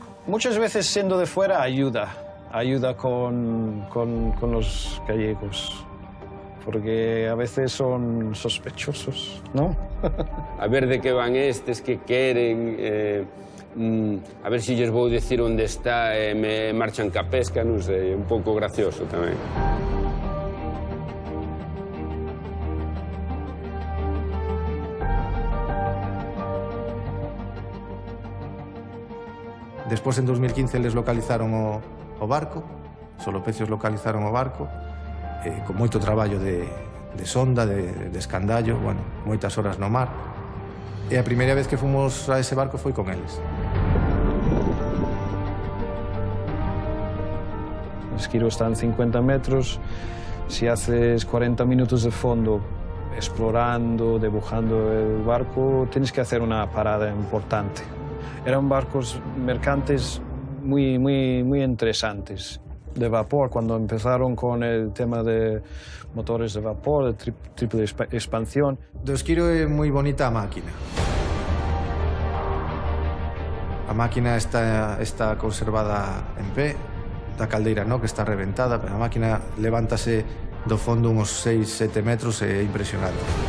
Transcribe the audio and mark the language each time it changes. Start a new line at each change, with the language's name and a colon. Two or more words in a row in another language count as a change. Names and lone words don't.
Spanish: Muchas veces siendo de fuera ayuda con los gallegos, porque a veces son sospechosos, ¿no?
Galician: A ver de que van estes, que queren, a ver se lles vou dicir onde está e me marchan ca pesca, non sei, un pouco gracioso tamén. Despois, en 2015, les localizaron o barco, solo pecios localizaron o barco, con moito traballo de sonda, de escandallo, bueno, moitas horas no mar. E a primeira vez que fomos a ese barco foi con eles.
Spanish: El esquiro está en 50 metros, si haces 40 minutos de fondo explorando, dibujando el barco, tienes que hacer una parada importante. Eran barcos mercantes muy interesantes, de vapor, cuando empezaron con el tema de motores de vapor, de triple expansión.
Galician: Do esquiro é moi bonita a máquina. A máquina está conservada en pé, da caldeira no, que está reventada, pero a máquina levántase do fondo uns 6-7 metros e é impresionante.